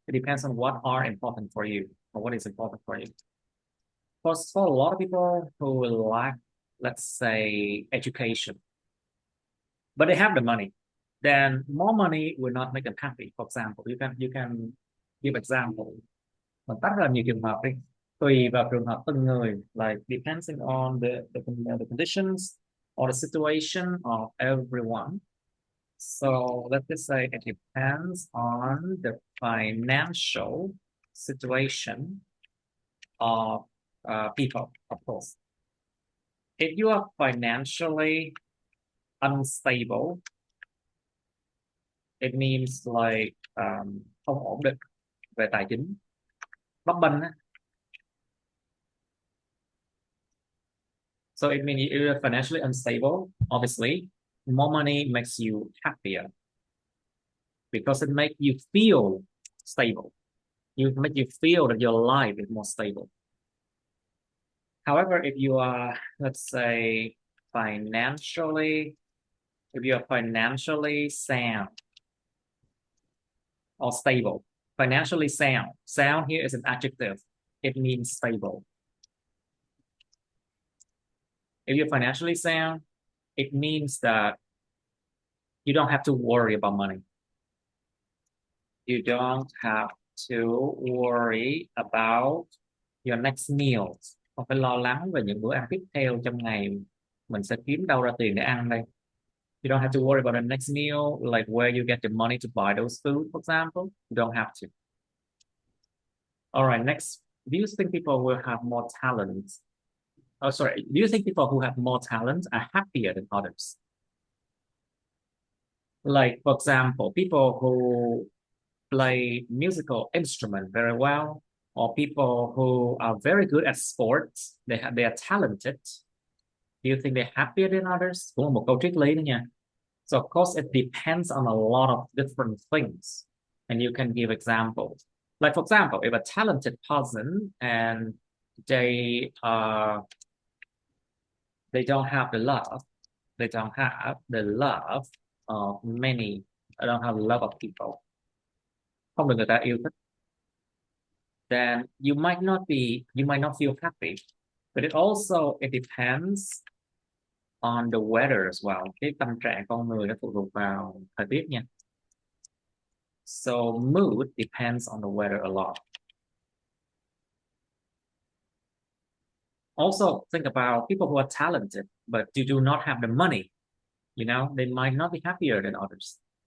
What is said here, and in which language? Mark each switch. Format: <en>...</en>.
<en>It depends on what are important for you or what is important for you. For a lot of people who lack, let's say, education, but they have the money, then more money will not make them happy. For example, you can give example.</en> <vi>Mình tách ra nhiều trường hợp đi. Tùy vào trường hợp từng người,</vi> <en>like depending on the conditions or the situation of everyone. So let's just say it depends on the financial situation of people, of course. If you are financially unstable, it means like</en> <vi>không ổn định về tài chính, bấp bênh á.</vi> <en>So it means you're financially unstable. Obviously, more money makes you happier because it makes you feel stable. You make you feel that your life is more stable. However, if you are, let's say, financially, if you are financially sound or stable, financially sound. Sound here is an adjective. It means stable. If you're financially sound, it means that you don't have to worry about money. You don't have to worry about your next meal.</en> <vi>Không phải lo lắng về những bữa ăn tiếp theo trong ngày. Mình sẽ kiếm đâu ra tiền để ăn đây.</vi> <en>You don't have to worry about the next meal, like where you get the money to buy those food, for example. You don't have to. All right, next. Do you think people will have more talent? Oh, sorry. Do you think people who have more talent are happier than others? Like, for example, people who play musical instrument very well, or people who are very good at sports, they are talented. Do you think they're happier than others?</en> <vi>Cũng là một câu triết lý đó nha.</vi> <en>So of course it depends on a lot of different things, and you can give examples. Like for example, if a talented person and they don't have the love, they don't have the love of many, they don't have the love of people,</en> <vi>không được người ta yêu thích,</vi> <en>then you might not feel happy. But it depends on the weather as well.</en> <vi>Cái tâm trạng con người nó phụ thuộc vào thời tiết nha.</vi> <en>So mood depends on the weather a lot. Also think about people who are talented but do not have the money. You know, they might not be happier than others.</en>